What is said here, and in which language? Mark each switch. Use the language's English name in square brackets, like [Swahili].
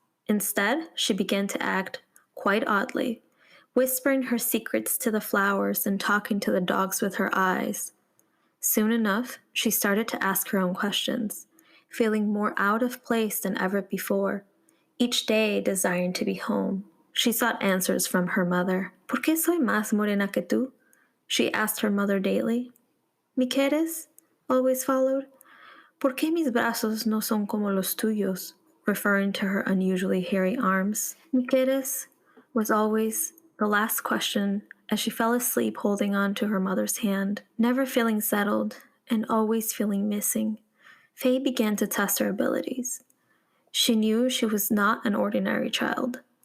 [English] Instead, she began to act quite oddly, whispering her secrets to the flowers and talking to the dogs with her eyes. Soon enough, she started to ask her own questions, feeling more out of place than ever before, each day desiring to be home. She sought answers from her mother. [Spanish] ¿Por qué soy más morena que tú? [English] She asked her mother daily. [Spanish] ¿Mi quieres? [English] Always followed. [Spanish] ¿Por qué mis brazos no son como los tuyos? [English] Referring to her unusually hairy arms. [Spanish] ¿Mi quieres? [English] Was always the last question as she fell asleep holding on to her mother's hand, never feeling settled and always feeling missing. Faye began to test her abilities. She knew she was not an ordinary child.